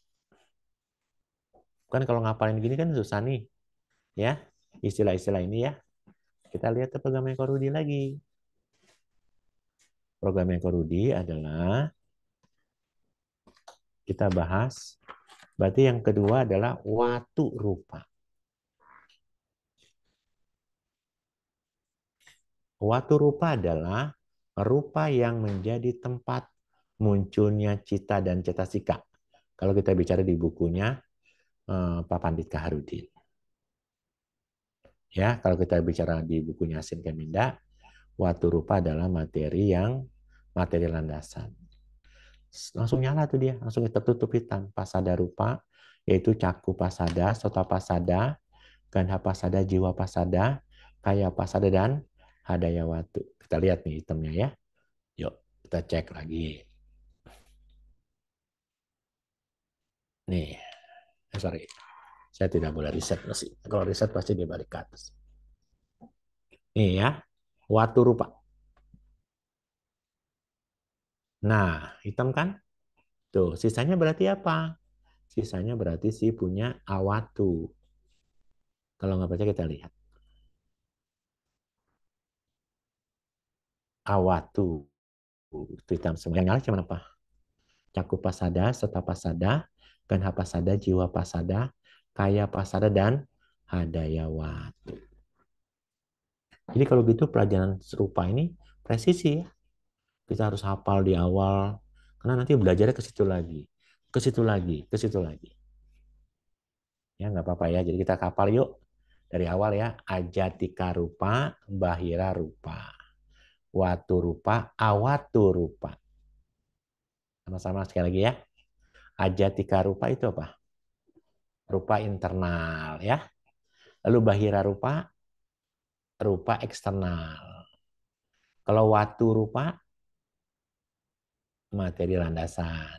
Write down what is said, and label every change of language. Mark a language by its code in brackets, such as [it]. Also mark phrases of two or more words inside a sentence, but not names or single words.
[id] Kan kalau ngapalin gini kan susah nih. Ya, istilah-istilah ini ya. Kita lihat ke program Ekorudi lagi. Program Ekorudi adalah kita bahas. Berarti yang kedua adalah [pi] watu rupa. Watu rupa [id] adalah rupa yang menjadi tempat munculnya cita dan cetasika. Kalau kita bicara di bukunya Pak Pandit Kaharudin. Ya, kalau kita bicara di bukunya Asin Keminda, [pi] watu rupa [id] adalah materi landasan. Langsung nyala tuh dia, langsung tertutup hitam. [pi] Pasada rupa, [id] yaitu [pi] caku pasada, sota pasada, gandha pasada, jiwa pasada, kaya pasada dan hadaya watu. [id] Kita lihat nih itemnya ya. Yuk, kita cek lagi. Nih, sorry. Saya tidak boleh riset masih. Kalau riset pasti dia balik ke atas. Nih ya, [pi] watu rupa. [id] Nah, hitam kan? Tuh, sisanya berarti apa? Sisanya berarti si punya awatu. Kalau nggak percaya kita lihat. Awatu. Itu hitam semua. Yang nyala cuma apa? [pi] Cakup pasada, seta pasada, ganha pasada, jiwa pasada, kaya pasada, dan hadaya watu. [id] Jadi kalau gitu pelajaran serupa ini presisi ya. Kita harus hafal di awal. Karena nanti belajarnya ke situ lagi. Ke situ lagi, ke situ lagi. Ya nggak apa-apa ya. Jadi kita hafal yuk. Dari awal ya. [pi] Ajatika rupa, bahira rupa. Watu rupa, awatu rupa. [id] Sama-sama sekali lagi ya. [pi] Ajatika rupa [id] itu apa? Rupa internal ya. Lalu [pi] bahira rupa, [id] rupa eksternal. Kalau [pi] watu rupa, [id] materi landasan.